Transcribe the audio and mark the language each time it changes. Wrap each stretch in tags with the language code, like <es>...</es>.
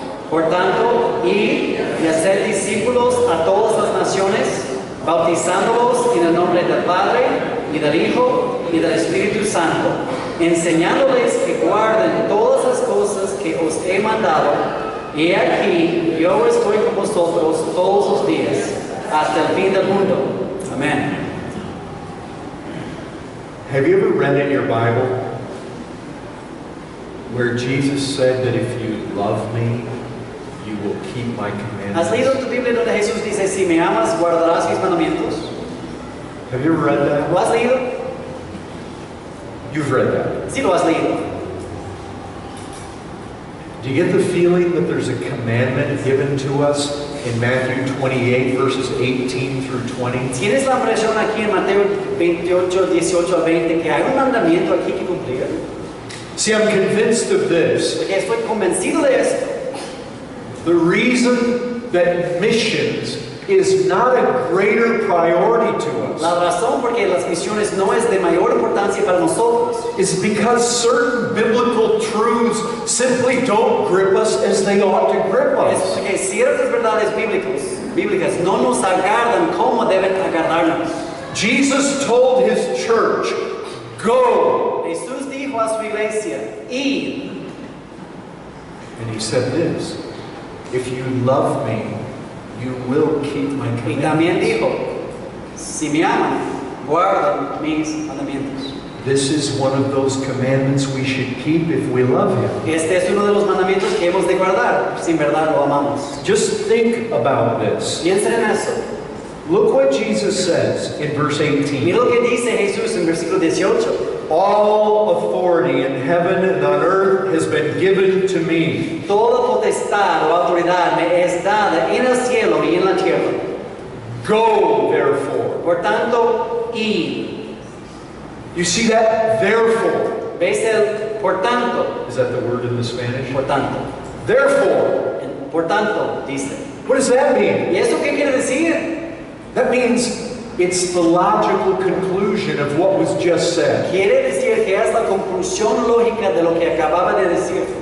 <es>Por tanto, id y haced discípulos a todas las naciones, bautizándolos en el nombre del Padre, y del Hijo, y del Espíritu Santo, enseñándoles que guarden todas las cosas que os he mandado, y aquí yo estoy con vosotros todos los días, hasta el fin del mundo. Amén.</es> <en>Have you ever read in your Bible where Jesus said that if you love me, you will keep my</en> <es>¿Has leído</es> <en>commandments?</en> <es>tu Biblia donde Jesús dice, si me amas, guardarás mis mandamientos?</es> <en>Have you ever read that?</en> <es>¿Lo has leído?</es> <en>You've read that.</en> <es>Sí, lo has leído.</es> <en>Do you get the feeling that there's a commandment given to us in Matthew 28, verses 18 through 20?</en> <es>¿Tienes la impresión aquí en Mateo 28, 18 a 20 que hay un mandamiento aquí que cumplir?</es> <en>See, I'm convinced of this.</en> <es>Porque estoy convencido de esto.</es> <en>The reason that missions is not a greater priority to us</en> <es>La razón por qué las misiones no es de mayor importancia para nosotros</es> <en>is because certain biblical truths simply don't grip us as they ought to grip</en> <es>es</es> <en>us.</en> <es>porque ciertas verdades bíblicas no nos agarran como deben agarrarnos.</es> <en>Jesus told his church, go.</en> <es>Jesús dijo a su iglesia, id.</es> <en>And he said this, if you love me, you will keep my</en> <es>Y también</es> <en>commandments.</en> <es>dijo, si me aman, guardan mis mandamientos.</es> <en>This is one of those commandments we should keep if we love him.</en> <es>Este es uno de los mandamientos que hemos de guardar, si en verdad lo amamos.</es> <en>Just think about this.</en> <es>Piensen en eso.</es> <en>Look what Jesus says in verse 18.</en> <es>Mira lo que dice Jesús en versículo 18.</es> <en>All authority in heaven and on earth has been given to me.</en> <es>Toda potestad o autoridad me es dada en el cielo y en la tierra.</es> <en>Go, therefore.</en> <es>Por tanto, id.</es> <en>You see that? Therefore.</en> <es>¿Ves el por tanto?</es> <en>Is that the word in the Spanish?</en> <es>Por tanto.</es> <en>Therefore.</en> <es>Por tanto, dice.</es> <en>What does that mean?</en> <es>¿Y eso qué quiere decir?</es> <en>That means it's the logical conclusion of what was just said.</en> <es>Quiere decir que es la conclusión lógica de lo que acababa de decir.</es>